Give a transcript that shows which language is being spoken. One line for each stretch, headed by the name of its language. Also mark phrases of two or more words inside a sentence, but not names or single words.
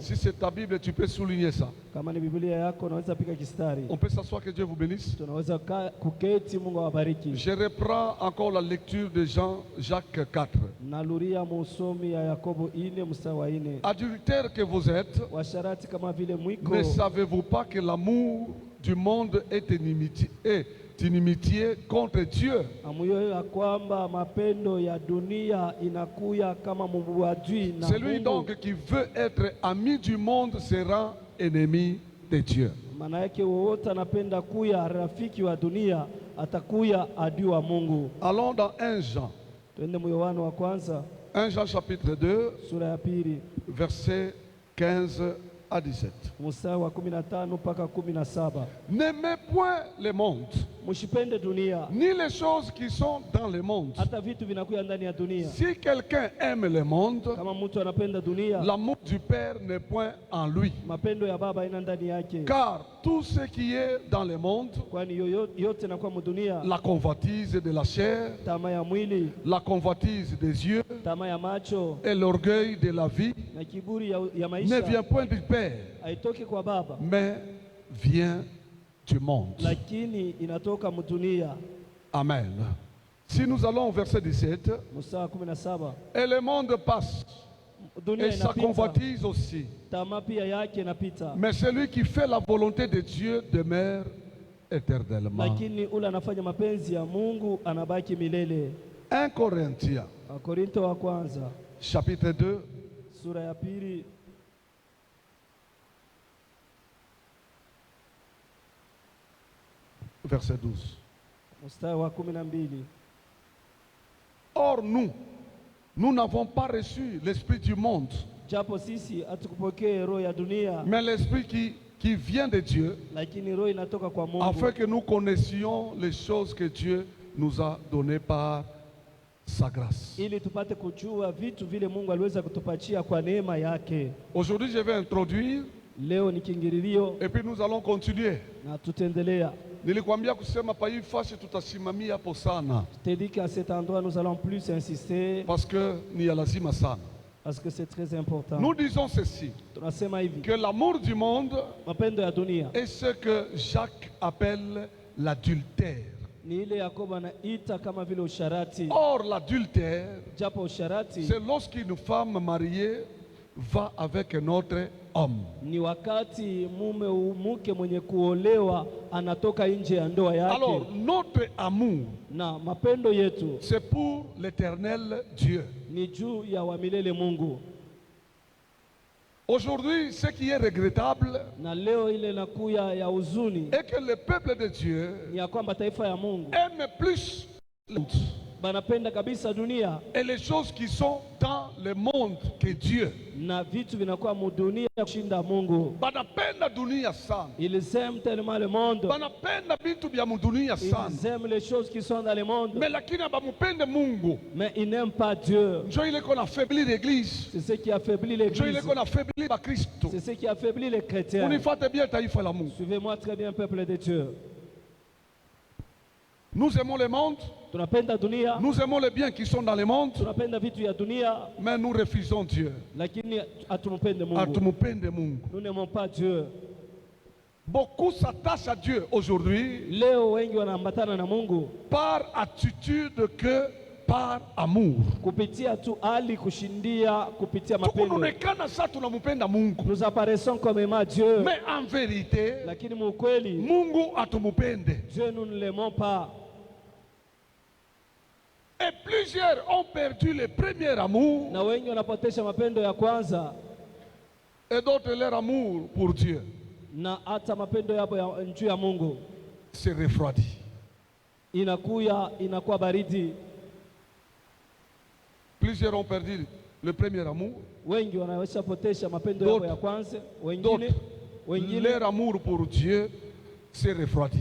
French: Si c'est ta Bible, tu peux souligner ça.
Swahili: Kama ni Biblia yako unaweza pika kistari.
French: On peut s'asseoir, que Dieu vous bénisse.
Swahili: Tunaweza kuketi, Mungu awabariki.
French: Je reprends encore la lecture de Jacques 4.
Swahili: Naluria musomi ya Yakobo 4 mstari wa 4.
French: Adultères que vous êtes,
Swahili: Washarati kama vile mwiko,
French: ne savez-vous pas que l'amour du monde est inimitié contre Dieu?
Swahili: amuyua kwamba mapendo ya dunia inakuya kama muadui na
French: Celui
Swahili: Mungu.
French: donc qui veut être ami du monde se rend ennemi de Dieu.
Swahili: Maana yake wowote anapenda kuya rafiki wa dunia atakuya adui wa Mungu.
French: Allons dans 1 Jean.
Swahili: Twende mu Yohana wa kwanza
French: 1 Jean chapitre 2
Swahili: sura ya 2
French: verset 15 à 17.
Swahili: mstari wa 15 mpaka 17.
French: N'aimez point le monde,
Swahili: Msipende dunia
French: ni les choses qui sont dans le monde.
Swahili: hata vitu vinakuya ndani ya dunia.
French: Si quelqu'un aime le monde,
Swahili: Kama mtu anapenda dunia,
French: l'amour du Père n'est point en lui.
Swahili: mapendo ya Baba ina ndani yake.
French: Car tout ce qui est dans le monde,
Swahili: Kwani yote inakuwa mudunia,
French: la convoitise de la chair,
Swahili: tamaa ya mwili,
French: la convoitise des yeux
Swahili: tamaa ya macho
French: et l'orgueil de la vie,
Swahili: na kiburi ya
French: ne
Swahili: maisha
French: vient point du Père,
Swahili: haitoki kwa Baba,
French: mais vient du monde.
Swahili: lakini inatoka mudunia. Amen.
French: Si nous allons au verset 17,
Swahili: Mstari wa 17.
French: et le monde passe,
Swahili: Dunia
French: et sa
Swahili: inapita,
French: convoitise aussi.
Swahili: tamaa pia yake inapita,
French: Mais celui qui fait la volonté de Dieu demeure éternellement.
Swahili: lakini ule anafanya mapenzi ya Mungu anabaki milele.
French: 1 Corinthiens,
Swahili: Wakorinto wa kwanza
French: chapitre 2,
Swahili: sura ya 2
French: verset 12.
Swahili: mstari wa 12.
French: Or nous n'avons pas reçu l'esprit du monde,
Swahili: Japo sisi hatukupokea roho ya dunia,
French: mais l'esprit qui vient de Dieu,
Swahili: lakini roho inatoka kwa Mungu,
French: afin que nous connaissions les choses que Dieu nous a données par sa grâce.
Swahili: ili tupate kujua vitu vile Mungu aliweza kutupatia kwa neema yake.
French: Aujourd'hui, je vais introduire
Swahili: Leo ni kiingilio
French: et puis nous allons continuer.
Swahili: na tutaendelea. Nilikwambia kusema pa hii fasi tutasimamia hapo sana,
French: Je t'ai dit qu'à cet endroit nous allons plus insister parce que
Swahili: ni ya lazima sana.
French: parce que c'est très important. Nous disons ceci,
Swahili: Tunasema hivi,
French: que l'amour du monde
Swahili: mapendo ya dunia
French: est ce que Jacques appelle l'adultère.
Swahili: ni ile Yakobo anaita kama vile usharati.
French: Or, l'adultère,
Swahili: Japo usharati
French: c'est lorsqu'une femme mariée va avec un autre homme.
Swahili: ni wakati mke mwenye kuolewa anatoka nje ya ndoa yake.
French: Alors, notre amour,
Swahili: Na mapendo yetu
French: c'est pour l'éternel Dieu.
Swahili: ni juu ya wamilele Mungu.
French: Aujourd'hui, ce qui est regrettable
Swahili: Na leo ile nakuya ya huzuni
French: est que le peuple de Dieu
Swahili: ni ya kwamba taifa ya Mungu
French: aime plus le monde
Swahili: banapenda kabisa dunia
French: et les choses qui sont dans le monde que Dieu.
Swahili: na vitu vinakuwa mudunia kushinda Mungu. Banapenda dunia sana,
French: Ils aiment tellement le monde,
Swahili: banapenda vitu vya mudunia sana,
French: ils aiment les choses qui sont dans le monde,
Swahili: mais lakini abamupende Mungu.
French: mais ils n'aiment pas Dieu.
Swahili: Njo ile
French: qu'on affaibli l'église, C'est ce qui affaiblit
Swahili: njo ile
French: l'église, qu'on affaibli bakristo. c'est ce qui affaiblit les chrétiens.
Swahili: Unifate bien taifa la Mungu.
French: Suivez-moi très bien, peuple de Dieu. Nous aimons le monde,
Swahili: Tunapenda dunia,
French: nous aimons les biens qui sont dans le monde,
Swahili: tunapenda vitu ya dunia,
French: mais nous refusons Dieu.
Swahili: lakini hatumumpende Mungu. Atumupende Mungu.
French: Nous n'aimons pas Dieu. Beaucoup s'attachent à Dieu aujourd'hui
Swahili: Leo wengi wanaambatana na Mungu
French: par attitude que par amour.
Swahili: kupitia tu hali kushindia kupitia mapendo. Tukuonekana sasa tunampenda Mungu.
French: Nous apparaissons comme aimant Dieu. Mais en vérité,
Swahili: Lakini mukweli Mungu atumupende.
French: Dieu nous ne l'aimons pas. Et plusieurs ont perdu le premier amour
Swahili: Na wengi wanapotesha mapendo ya kwanza
French: et d'autres leur amour pour Dieu
Swahili: na hata mapendo yao ya juu ya Mungu
French: se refroidit.
Swahili: inakuwa baridi.
French: Plusieurs ont perdu le premier amour.
Swahili: Wengi wanaweza potesha mapendo yao ya kwanza, wengine
French: Leur amour pour Dieu se refroidit.